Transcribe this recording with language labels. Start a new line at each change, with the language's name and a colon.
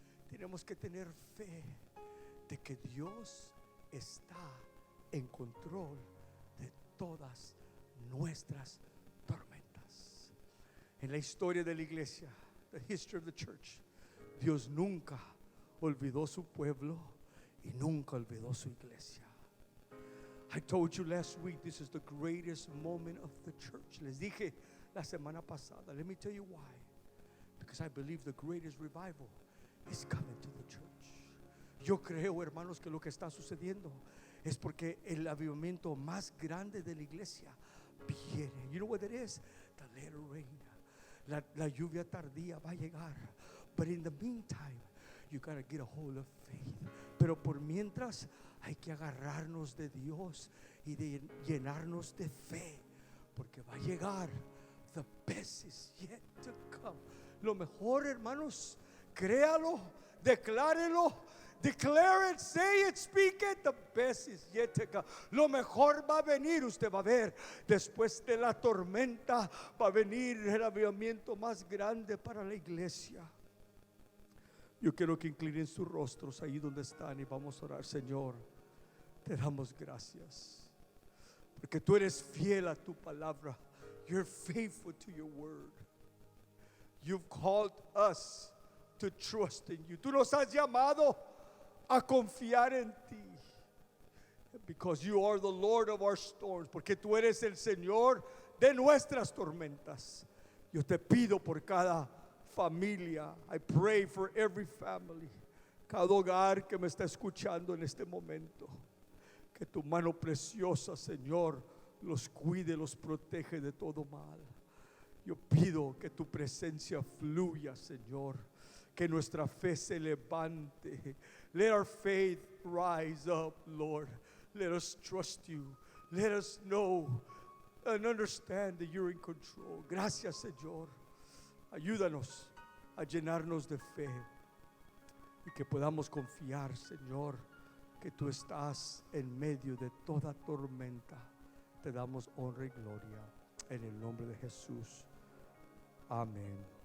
Spanish: Tenemos que tener fe de que Dios está en control de todas nuestras tormentas. En la historia de la iglesia,
English: the history of the church,
Spanish: Dios nunca olvidó su pueblo y nunca olvidó su iglesia.
English: I told you last week, this is the greatest moment of the church.
Spanish: Les dije la semana pasada.
English: Let me tell you why. Because I believe the greatest revival is coming to the church.
Spanish: Yo creo, hermanos, que lo que está sucediendo es porque el avivamiento más grande de la iglesia viene.
English: You know what it is? The latter rain.
Spanish: La lluvia tardía va a llegar.
English: But in the meantime, you gotta get a hold of faith.
Spanish: Pero por mientras hay que agarrarnos de Dios y de llenarnos de fe, porque va a llegar.
English: The best is yet to come.
Spanish: Lo mejor, hermanos, créalo, declárelo,
English: declare it, say it, speak it. The best is yet to come.
Spanish: Lo mejor va a venir, usted va a ver. Después de la tormenta va a venir el avivamiento más grande para la iglesia. Yo quiero que inclinen sus rostros ahí donde están y vamos a orar. Señor, te damos gracias porque tú eres fiel a tu palabra.
English: You're faithful to your word. You've called us to trust in you.
Spanish: Tú nos has llamado a confiar en ti.
English: Because you are the Lord of our storms.
Spanish: Porque tú eres el Señor de nuestras tormentas. Yo te pido por cada familia.
English: I pray for every family.
Spanish: Cada hogar que me está escuchando en este momento. Que tu mano preciosa, Señor, los cuide, los protege de todo mal. Yo pido que tu presencia fluya, Señor. Que nuestra fe se levante.
English: Let our faith rise up, Lord. Let us trust you. Let us know and understand that you're in control.
Spanish: Gracias, Señor. Ayúdanos a llenarnos de fe y que podamos confiar, Señor, que tú estás en medio de toda tormenta. Te damos honra y gloria en el nombre de Jesús. Amén.